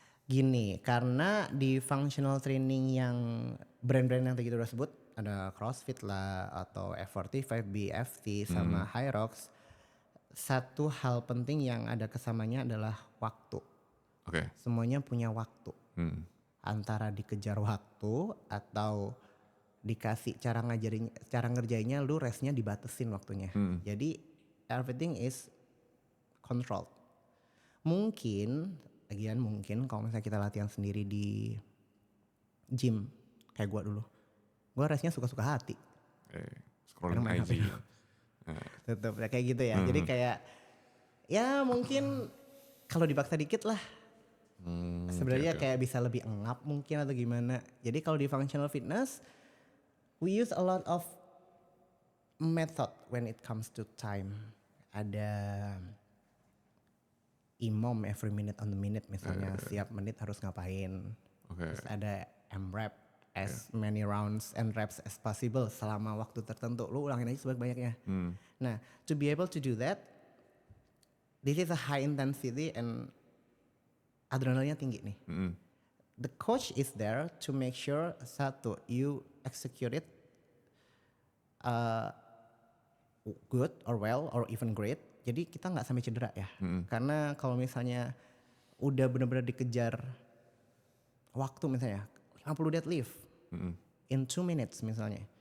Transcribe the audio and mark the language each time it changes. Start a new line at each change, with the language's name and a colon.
Indonesian: Gini, karena di functional training yang brand-brand yang tadi kita udah sebut, ada CrossFit lah atau F45, BFT sama Hyrox, satu hal penting yang ada kesamanya adalah waktu. Oke. Semuanya punya waktu. Antara dikejar waktu atau dikasih cara ngerjainnya, lu restnya dibatesin waktunya. Jadi
English: everything is controlled.
Indonesian: Mungkin kalau misalnya kita latihan sendiri di gym kayak gua dulu, gua restnya suka-suka hati.
English: Scrolling
Indonesian: Karena main IG. Tetep ya kayak gitu ya. Jadi kayak ya mungkin kalau dipaksa dikit lah. Sebenarnya kayak bisa lebih engap mungkin atau gimana. Jadi kalau di functional fitness,
English: we use a lot of method when it comes to time.
Indonesian: Ada imam
English: every minute on the minute
Indonesian: misalnya, setiap menit harus ngapain. Terus ada M-rep,
English: as many rounds and reps as possible
Indonesian: selama waktu tertentu. Lu ulangin aja sebanyak-banyaknya. Nah,
English: to be able to do that, this is a high intensity
Indonesian: and adrenalinnya tinggi nih.
English: The coach is there to make sure satu, you execute it good or well or even great.
Indonesian: Jadi kita nggak sampai cedera ya. Karena kalau misalnya udah benar-benar dikejar waktu misalnya 50 deadlift in 2 minutes misalnya.